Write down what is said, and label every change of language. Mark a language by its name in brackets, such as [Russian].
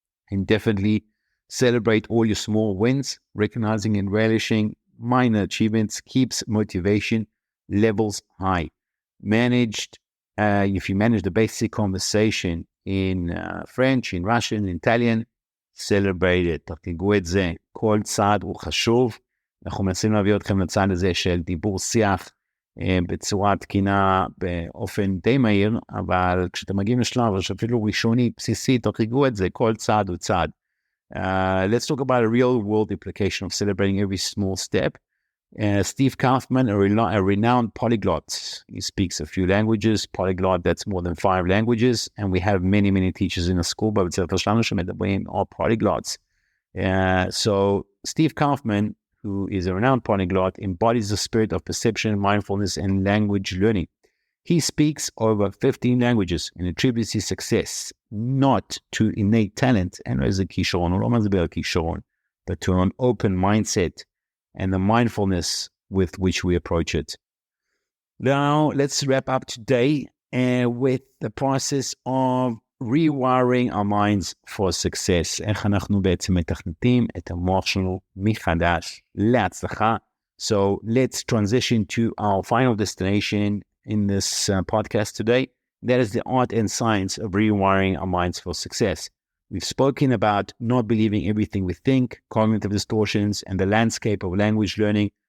[English] And definitely celebrate all your small wins. Recognizing and relishing minor achievements keeps motivation levels high. If you manage the basic conversation in French, in Russian, in Italian, celebrate it. [Hebrew] תרגגו את זה. כל צעד הוא חשוב. אנחנו מנסים להביא אתכם לצד הזה של דיבור שיח בצורה תקינה באופן די מהיר, אבל כשאתם מגיעים לשלב שאפילו ראשוני, בסיסי, תרגגו את זה, כל צעד הוא צעד. [English] Let's talk about a real world implication of celebrating every small step. Steve Kaufman, a renowned polyglot. He speaks a few languages. Polyglot, that's more than 5 languages. And we have many, many teachers in the school, but are polyglots. So Steve Kaufman, who is a renowned polyglot, embodies the spirit of perception, mindfulness, and language learning. He speaks over 15 languages and attributes his success not to innate talent, and as a [Hebrew] כישרון, הוא לא מסביר כישרון, [English] but to an open mindset and the mindfulness with which we approach it. Now, let's wrap up today with the process of rewiring our minds for success. [Hebrew] איך אנחנו בעצם מתכנתים את המוח שלנו מחדש להצלחה. [English] So let's transition to our final destination in this podcast today. That is the art and science of rewiring our minds for success. We've spoken about not believing everything we think, cognitive distortions, and the landscape of language learning.